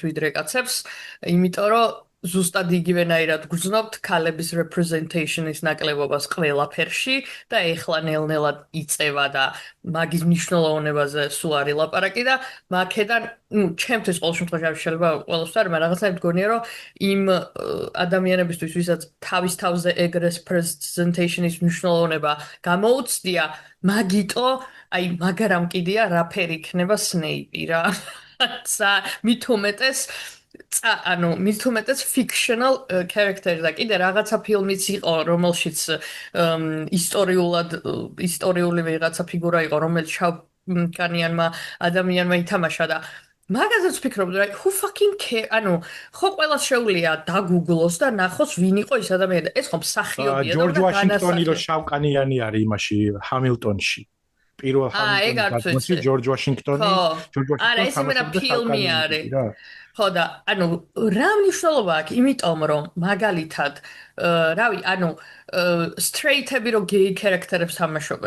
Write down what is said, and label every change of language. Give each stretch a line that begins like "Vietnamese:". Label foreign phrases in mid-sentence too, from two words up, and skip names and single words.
Georgian: ვიდრე კაცებს, იმიტომ რომ ზუსტად იგივენაირად გრძნობთ ქალების representation-ის ნაკლებობას ყველაფერში და ეხლა ნელ-ნელად იწევა და მაგის მნიშვნელოვნებაზე სულ არის ლაპარაკი და მაქედან, ჩემთვის ყოველ შემთხვევაში შეიძლება ყველასთვის არ, მაგრამ რაღაცნაირად მგონია რომ იმ ადამიანებისთვის, ვისაც თავის თავზე ეგ representation-ის მნიშვნელოვნება გამოუცდია, მაგიტო, აი მაგრამ კიდია რა ფერი იქნება სნეიპი რა. მით უმეტეს
English: fictional character
Georgian: და კიდე რაღაცა ფილმიც იყო, რომელშიც ისტორიული ვიღაცა ფიგურა იყო, რომელიც შავკანიანმა ადამიანმა ითამაშა და მაგაზეც ვფიქრობდი, რა,
English: who fucking care?
Georgian: ხო ყველას შეუძლია დაგუგლოს და ნახოს ვინ იყო ის ადამიანი და ეს ხომ მსახიობია და ჯორჯ ვაშინგტონი რო შავკანიანი არის იმაში ჰამილტონში. პირველ ჰამილტონში ჯორჯ ვაშინგტონი, არა, ეს იმენა ფილმი არის. ხო და რა მნიშვნელობა აქვს, იმიტომ რომ მაგალითად, რავი, straight-ები რო
English: gay character-
Georgian: ებს თამაშობენ.